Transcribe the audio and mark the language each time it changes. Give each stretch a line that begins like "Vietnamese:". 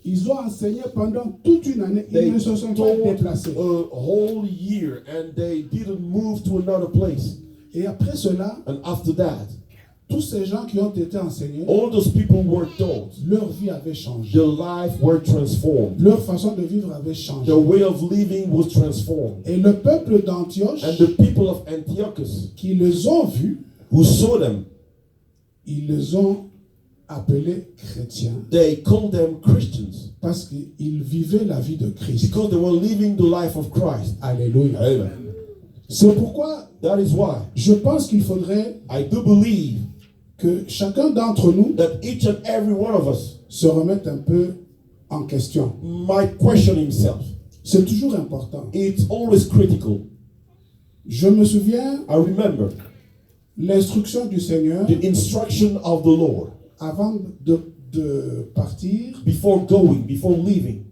French: Ils ont enseigné pendant toute une année.
English: They
French: Ils ne se sont pas
English: taught
French: déplacés.
English: a whole year and they didn't move to another place.
French: Et après cela,
English: And after that,
French: tous ces gens qui ont été enseignés,
English: all those people were taught.
French: leur vie avait changé.
English: Their life were transformed.
French: Leur façon de vivre avait changé.
English: Their way of living was transformed.
French: Et le peuple d'Antioche,
English: And the people of Antiochus
French: qui les ont vus,
English: who saw them,
French: ils les ont appelés chrétiens
English: they called them Christians
French: parce qu'ils vivaient la vie de Christ.
English: because they were living the life of Christ.
French: Alléluia.
English: Amen.
French: C'est pourquoi
English: That is why
French: je pense qu'il faudrait
English: I do believe
French: que chacun d'entre nous
English: that each and every one of us
French: se remette un peu en question.
English: might question himself.
French: C'est toujours important.
English: It's always critical.
French: Je me souviens
English: I remember
French: l'instruction du Seigneur
English: the instruction of the Lord
French: avant de partir.
English: before going, before leaving.